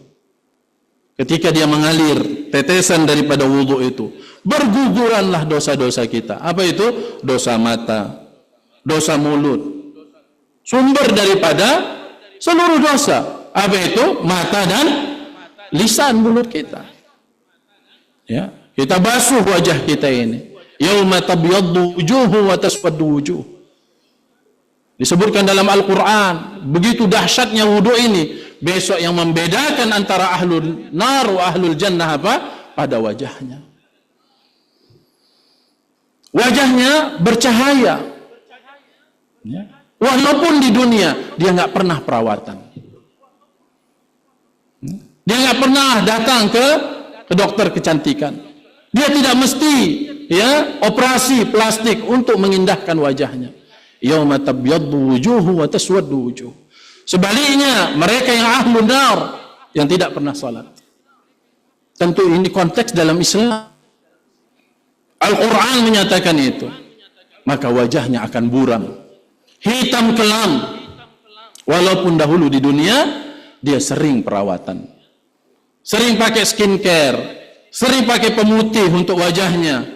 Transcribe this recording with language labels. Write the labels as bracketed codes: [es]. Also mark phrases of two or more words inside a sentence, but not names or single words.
[id] Ketika dia mengalir tetesan daripada wudu itu, berguguranlah dosa-dosa kita. Apa itu? Dosa mata, dosa mulut. Sumber daripada seluruh dosa. Apa itu? Mata dan lisan mulut kita. Ya, kita basuh wajah kita ini. [ar] يوم تبيض وجوه وتسود وجوه. [id] Disebutkan dalam Al-Quran, begitu dahsyatnya wudu ini. Besok yang membedakan antara [ar] أهل النار وأهل الجنة [id] apa? Pada wajahnya. Wajahnya bercahaya. Ya. Walaupun di dunia dia nggak pernah perawatan. Dia nggak pernah datang ke dokter kecantikan. Dia tidak mesti ya operasi plastik untuk mengindahkan wajahnya. [ar] يوم تبيض وجوه وتسود وجوه. [id] Sebaliknya, mereka yang [ar] أهل النار [id] yang tidak pernah salat. Tentu ini konteks dalam Islam. Al-Quran menyatakan itu. Maka wajahnya akan buram, hitam kelam. Walaupun dahulu di dunia dia sering perawatan, sering pakai skincare, sering pakai pemutih untuk wajahnya.